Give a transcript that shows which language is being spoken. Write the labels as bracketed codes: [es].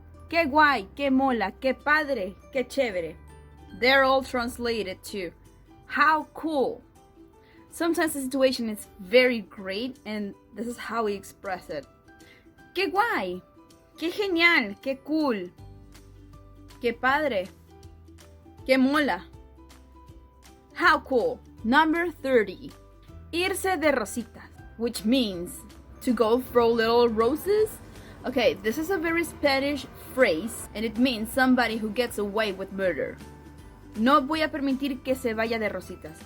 [es] Qué guay, qué mola, qué padre, qué chévere. [en] They're all translated to how cool. Sometimes the situation is very great and this is how we express it. [es] Qué guay, qué genial, qué cool, qué padre, qué mola. [en] How cool. Number 30. [es] Irse de rositas, [en] which means to go throw little roses. Okay, this is a very Spanish phrase and it means somebody who gets away with murder. [es] No voy a permitir que se vaya de rositas.